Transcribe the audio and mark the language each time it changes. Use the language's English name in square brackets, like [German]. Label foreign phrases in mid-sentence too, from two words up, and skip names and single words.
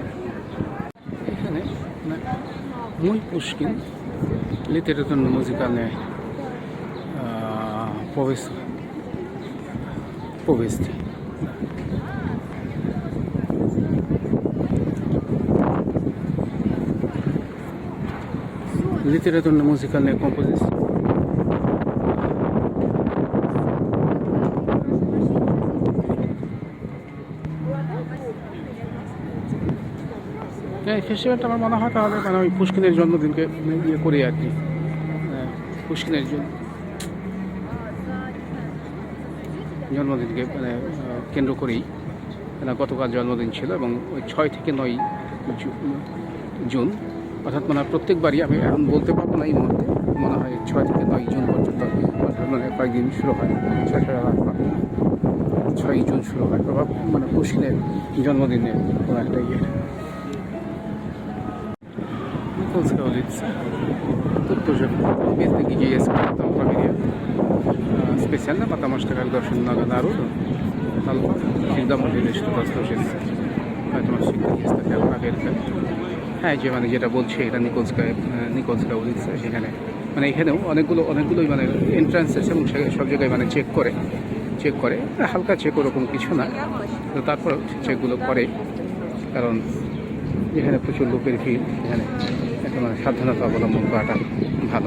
[Russian] এখানে мой Пушкин, литературно-музыкальная повести. Литературно-музыкальная композиция. [Bangla] এই ফেস্টিভ্যালটা আমার মনে হয় তাহলে মানে ওই পুষ্কিনের জন্মদিনকে ইয়ে করি আর কি, পুষ্কিনের জন্মদিনকে মানে কেন্দ্র করেই, গতকাল জন্মদিন ছিল এবং ওই 6 থেকে 9 জুন, অর্থাৎ মানে প্রত্যেকবারই আমি এখন বলতে পারবো না এই মুহূর্তে, মনে হয় 6 থেকে 9 জুন পর্যন্ত, অর্থাৎ মানে কয়েকদিন শুরু হয়, 6 জুন শুরু হয়, মানে পুষ্কিনের জন্মদিনে কোনো একটা ইয়ে। [Russian] Никольская улица. Тут тоже место, где есть там фамилия. Специально, потому что когда очень много народу, толпа, всегда может что-то случится. Поэтому всегда есть такая проверка. [Bangla] হ্যাঁ, যে মানে যেটা বলছে এটা নিকোলস্কা উলিৎসা, সেখানে মানে এখানেও অনেকগুলোই মানে এন্ট্রান্স আছে এবং সব জায়গায় মানে চেক করে হালকা চেক ওরকম কিছু না, তো তারপর চেকগুলো করে, কারণ এখানে প্রচুর লোকের ভিড়, এখানে একটা মানে সাবধানতা অবলম্বন করাটা ভালো।